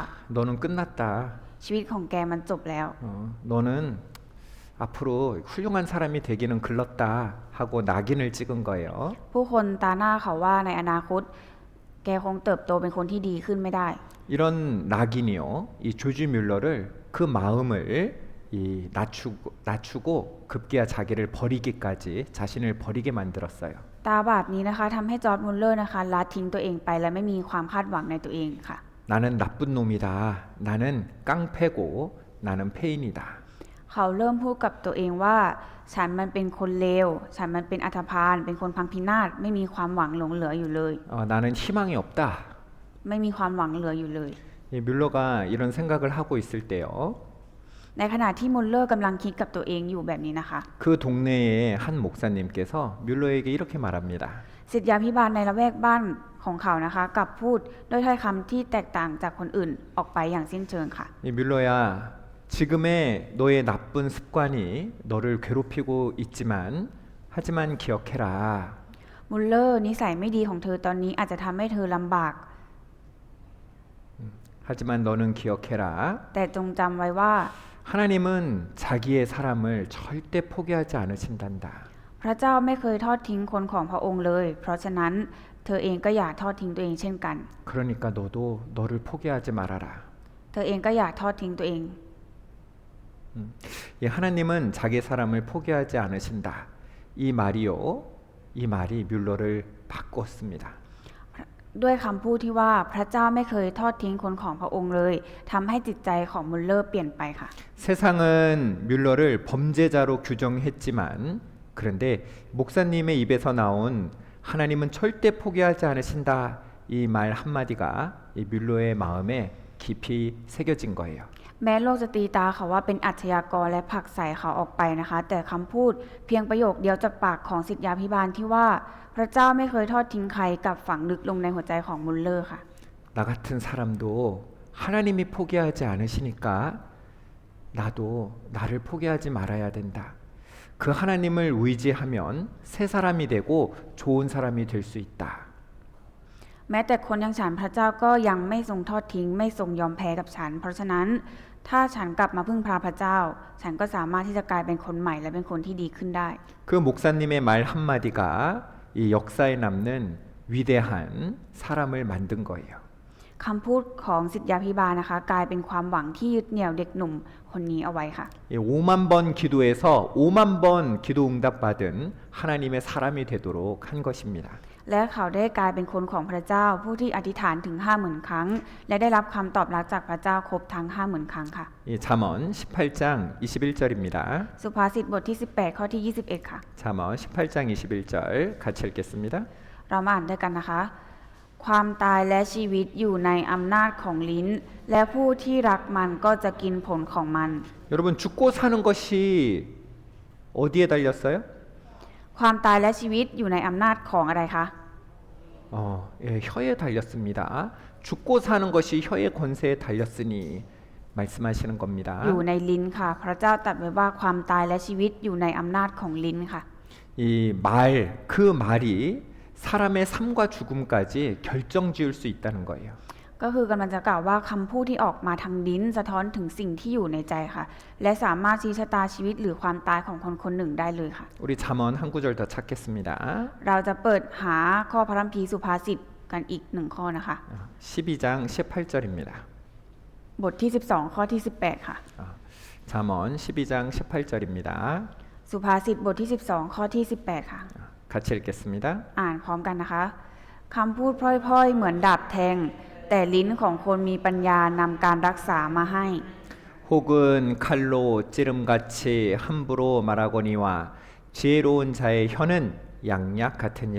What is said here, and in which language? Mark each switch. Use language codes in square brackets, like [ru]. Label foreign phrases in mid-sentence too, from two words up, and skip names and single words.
[ko] 너는 끝났다. [th] ชีวิตของแกมันจบแล้ว [ko] 너는 앞으로 훌륭한 사람이 되기는 글렀다 하고 낙인을 찍은 거예요. [th] ผู้คนตาหน้าเขาว่าในอนาคต แกคงเติบโตเป็นคนที่ดีขึ้นไม่ได้ [ko] 이런 낙인이요, 이 조지 뮬러를 그 마음을 낮추고 급기야 자기를 버리기까지 자신을 버리게 만들었어요. [th] ตาบาปนี้นะคะทำให้จอร์จมุลเลอร์นะคะละทิ้งตัวเองไปและไม่มีความคาดหวังในตัวเองค่ะ [ko] 나는 나쁜 놈이다. 나는 깡패고 나는 폐인이다. [th] เขาเริ่มพูดกับตัวเองว่า ฉันมันเป็นคนเลว ฉันมันเป็นอัฐพาลเป็นคนพังพินาศไม่มีความหวังหลงเหลืออยู่เลย [ko] 나는 희망이 없다. [th] ไม่มีความหวังเหลืออยู่เลย [ko] 이 뮬러가 이런 생각을 하고 있을 때요. [th] ในขณะที่มุลเลอร์กำลังคิดกับตัวเองอยู่แบบนี้นะคะ [ko] 그 동네의 한 목사님께서 뮬러에게 이렇게 말합니다. [th] ศิษยาภิบาลในละแวกบ้านของเขานะคะกลับพูดด้วยถ้อยคำที่แตกต่างจากคนอื่นออกไปอย่างสิ้นเชิงค่ะ [ko] 이 뮬러야, 지금의 너의 나쁜 습관이 너를 괴롭히고 있지만 하지만 기억해라. [th] มุลเลอร์นิสัยไม่ดีของเธอตอนนี้อาจจะทำให้เธอลำบาก [ko] 하지만 너는 기억해라. [th] แต่จงจำไว้ว่า [ko] 하나님은 자기의 사람을 절대 포기하지 않으신단다. [th] พระเจ้าไม่เคยทอดทิ้งคนของพระองค์เลย เพราะฉะนั้นเธอเองก็อย่าทอดทิ้งตัวเองเช่นกัน [ko] 그러니까 너도 너를 포기하지 말아라. [th] เธอเองก็อย่าทอดทิ้งตัวเอง [ko] 이 하나님은 자기 사람을 포기하지 않으신다. 이 말이요, 이 말이 뮬러를 바꿨습니다. [th] ด้วยคำพูดที่ว่าพระเจ้าไม่เคยทอดทิ้งคนของพระองค์เลยทำให้จิตใจของมุลเลอร์เปลี่ยนไปค่ะ [ko] 세상은 뮬러를 범죄자로 규정했지만 그런데 목사님의 입에서 나온 하나님은 절대 포기하지 않으신다. 이 말 한마디가 이 뮬러의 마음에 깊이 새겨진 거예요. [th] แม้โลกจะตีตาเขาว่าเป็นอาชญากรและผลักใส่เขาออกไปนะคะ แต่คำพูดเพียงประโยคเดียวจากปากของศิษยาภิบาลที่ว่าพระเจ้าไม่เคยทอดทิ้งใครกับฝังลึกลงในหัวใจของมุลเลอร์ค่ะ [ko] 나 같은 사람도 하나님이 포기하지 않으시니까 나도 나를 포기하지 말아야 된다. 그 하나님을 의지하면 새 사람이 되고 좋은 사람이 될 수 있다. [th] แม้แต่คนอย่างฉันพระเจ้าก็ยังไม่ทรงทอดทิ้งไม่ทรงยอมแพ้กับฉัน เพราะฉะนั้นถ้าฉันกลับมาพึ่งพาพระเจ้า ฉันก็สามารถที่จะกลายเป็นคนใหม่และเป็นคนที่ดีขึ้นได้ [ko] 그 목사님의 말 한마디가 이 역사에 남는 위대한 사람을 만든 거예요. [th] คำพูดของศิษยาภิบาลนะคะ กลายเป็นความหวังที่ยึดเหนี่ยวเด็กหนุ่มคนนี้เอาไว้ค่ะ [ko] 5만 번 기도해서 5만 번 기도 응답받은 하나님의 사람이 되도록 한 것입니다. [th] และเขาได้กลายเป็นคนของพระเจ้าผู้ที่อธิษฐานถึง 50,000 ครั้ง และได้รับคำตอบรับจากพระเจ้าครบทั้ง 50,000 ครั้งค่ะ [ko] 이 잠언 18장 21절입니다. [th] สุภาษิตบทที่ 18 ข้อที่ 21 ค่ะ [ko] 잠언 18장 21절 같이 읽겠습니다. [th] เรามาอ่านด้วยกันนะคะ ความตายและชีวิตอยู่ในอำนาจของลิ้น และผู้ที่รักมันก็จะกินผลของมัน [ko] 여러분 죽고 사는 것이 어디에 달렸어요? [th] ความตายและชีวิตอยู่ในอำนาจของอะไรคะ [ko] 예, 혀에 달렸습니다. 죽고 사는 것이 혀의 권세에 달렸으니 말씀하시는 겁니다. [th] อยู่ในลิ้นค่ะ พระเจ้าตรัสไว้ว่าความตายและชีวิตอยู่ในอำนาจของลิ้นค่ะ [ko] 이 말, 그 말이 사람의 삶과 죽음까지 결정지을 수 있다는 거예요. [th] ก็คือกำลังจะกล่าวว่าคำพูดที่ออกมาทางลิ้นสะท้อนถึงสิ่งที่อยู่ในใจค่ะ และสามารถชี้ชะตาชีวิตหรือความตายของคนคนหนึ่งได้เลยค่ะ [ko] 우리 잠언 한 구절 더 찾겠습니다. [th] เราจะเปิดหาข้อพระคัมภีร์สุภาษิตกันอีกหนึ่งข้อนะคะ [ko] 12장 18절입니다. [th] บทที่ 12 ข้อที่ 18 ค่ะ [ko] 잠언 12장 18절입니다. [th] สุภาษิตบทที่ 12 ข้อที่ 18 ค่ะ [ko] 같이 읽겠습니다. [th] อ่านพร้อมกันนะคะคำพูดพร่อยๆเหมือนดาบแทงแต่ลิ้นของคนมีปัญญานำการรักษามาให้ [ko] 혹은 칼로 찌름같이 함부로 말하거니와 지혜로운 자의 혀는 양약 같으니라.